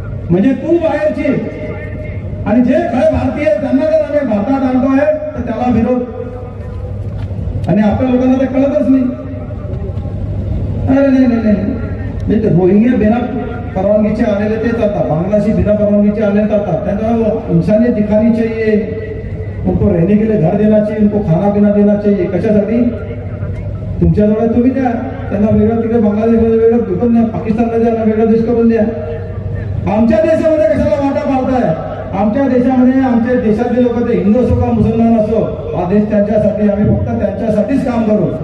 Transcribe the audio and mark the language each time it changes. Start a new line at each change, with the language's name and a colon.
Marathi: म्हणजे तू बाहेरची आणि जे खरे भारतीय त्यांना जर आम्ही भारतात आणतोय तर त्याला विरोध. आणि आपल्या लोकांना ते कळतच नाही. अरे नाही, रोहिंग्या बिना परवानगीचे आलेले ते जातात, बांग्लादेशी बिना परवानगीचे आलेले जातात.
Hindi: त्यांना इंसानियत दिखानी चाहिए, उनको रहने के लिए घर देना चाहिए, उनको खाना पीना देना चाहिए.
Marathi: कशासाठी? तुमच्याजवळ तुम्ही द्या त्यांना वेगळं, तिकडे बांगलादेशमध्ये वेगळं विकून द्या, पाकिस्तानमध्ये द्या, वेगळा देश करून द्या. आमच्या देशामध्ये कशाला वाटा पाडताय? आमच्या देशामध्ये आमच्या देशातले लोक ते हिंदू असो का मुसलमान असो, हा देश त्यांच्यासाठी, आम्ही फक्त त्यांच्यासाठीच काम करू.